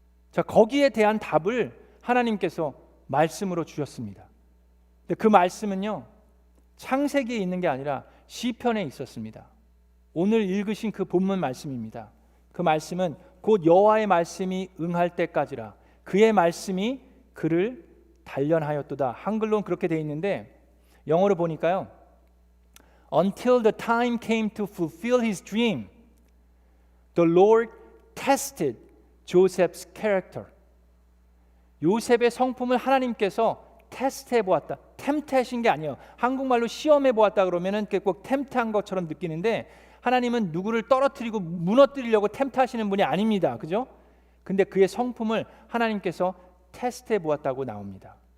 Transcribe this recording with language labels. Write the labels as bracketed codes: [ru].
[ko] 자, 거기에 대한 답을 하나님께서 말씀으로 주셨습니다. 근데 그 말씀은요, 창세기에 있는 게 아니라 시편에 있었습니다. 오늘 읽으신 그 본문 말씀입니다. 그 말씀은 곧 여호와의 말씀이 응할 때까지라 그의 말씀이 그를 단련하였도다. 한글로는 그렇게 되어 있는데 영어로 보니까요, [en] Until the time came to fulfill his dream, the Lord tested Joseph's character. [ko] 요셉의 성품을 하나님께서 테스트해 보았다. 템트하신 게 아니에요. 한국말로 시험해 보았다 그러면은 꼭 템트한 것처럼 느끼는데, 하나님은 누구를 떨어뜨리고 무너뜨리려고 템트하시는 분이 아닙니다. 그죠? 근데 그의 성품을 하나님께서 테스트해 보았다고 나옵니다.